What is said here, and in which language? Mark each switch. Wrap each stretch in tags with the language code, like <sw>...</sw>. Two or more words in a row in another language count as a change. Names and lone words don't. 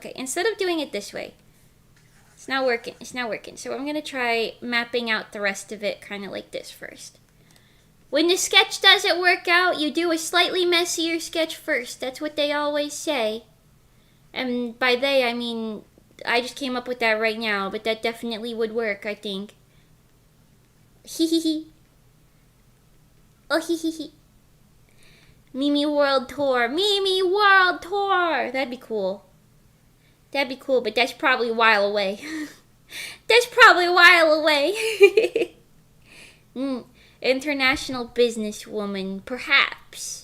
<en>Okay, instead of doing it this way, it's not working. So I'm gonna try mapping out the rest of it kind of like this first. When the sketch doesn't work out, you do a slightly messier sketch first. That's what they always say. And by they, I mean, I just came up with that right now, but that definitely would work, I think. Hee. Oh, hee. Mimi World Tour. That'd be cool, but that's probably a while away. International businesswoman, perhaps.</en>